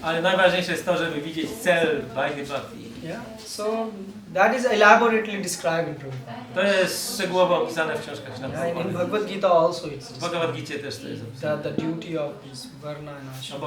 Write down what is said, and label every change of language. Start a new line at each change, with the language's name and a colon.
Polish: Ale najważniejsze jest to, żeby widzieć cel Vaidhi Bhakti.
English: Yeah. So that is elaborately described in Prabhupada.
Polish: To jest szczegółowo opisane w książkach
English: Yeah, in
Polish: Prabhupada.
English: Bhagavad-Gita also it's
Polish: W Bhagavad-Gicie też to jest opisane.
English: the duty of this varna and ashrama.